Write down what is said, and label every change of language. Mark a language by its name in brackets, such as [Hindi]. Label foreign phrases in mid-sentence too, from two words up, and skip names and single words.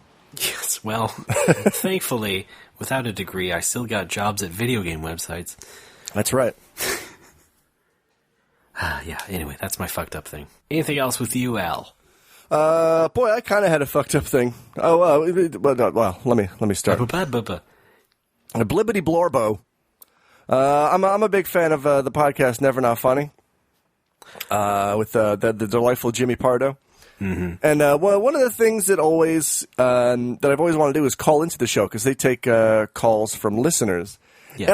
[English] Yes, well, thankfully, without a degree, I still got jobs at video game websites. That's right. Yeah, anyway, that's my fucked up thing. Anything else with you, Al? Boy, I kind of had a fucked up thing. Well, let me start. Ba-ba-ba-ba. A blibbity blorbo. I'm a big fan of the podcast Never Not Funny with the delightful Jimmy Pardo. Mm-hmm. And one of the things that I've always wanted to do is call into the show because they take calls from listeners. Yeah.